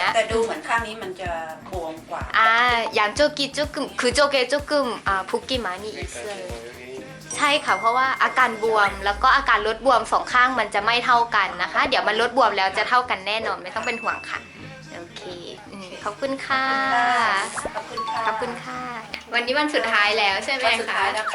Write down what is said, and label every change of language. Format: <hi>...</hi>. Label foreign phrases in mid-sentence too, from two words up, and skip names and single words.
<th>แต่ดูเหมือนข้างนี้มันจะบวมกว่า</th> <ko>양쪽이 조금 그쪽에 조금 붓기 많이 있어요.</ko> <th>ใช่ค่ะเพราะว่าอาการบวมแล้วก็อาการลดบวมสองข้างมันจะไม่เท่ากันนะคะ เดี๋ยวมันลดบวมแล้วจะเท่ากันแน่นอนไม่ต้องเป็นห่วงค่ะโอเคขอบคุณค่ะ ขอบคุณค่ะ ขอบคุณค่ะ วันนี้วันสุดท้ายแล้วใช่ไหม วันสุด คะ ท้ายแล้วค่ะ</th>